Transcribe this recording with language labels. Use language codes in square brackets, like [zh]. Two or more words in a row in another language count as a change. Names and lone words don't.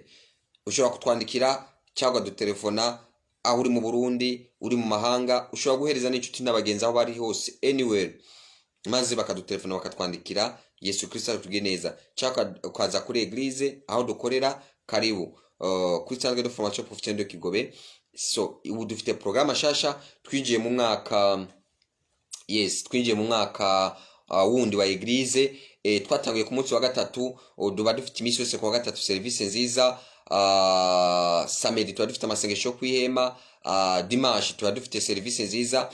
[rn] Ushobora kutwandikira cyangwa dutelefona aho uri mu Burundi, uri mu mahanga, ushobora guhereza n'inshuti n'abagenzi aho bari hose anywhere, maze bakadutelefona bakatwandikira. Yesu Kristo atugire neza. Cyangwa ukaza kuri eglise aho dukorera, karibu kuri Centre de Formation Professionnelle de Kigobe. So ubu dufite programme shasha, twinjiye mu mwaka twinjiye mu mwaka wundi wa eglise. Twatangiye ku munsi wa gatatu, duba dufite iminsi yose ku wa gatatu service nziza. Samedi tuba dufite amasengesho kwihema, dimanche tuba dufite service nziza.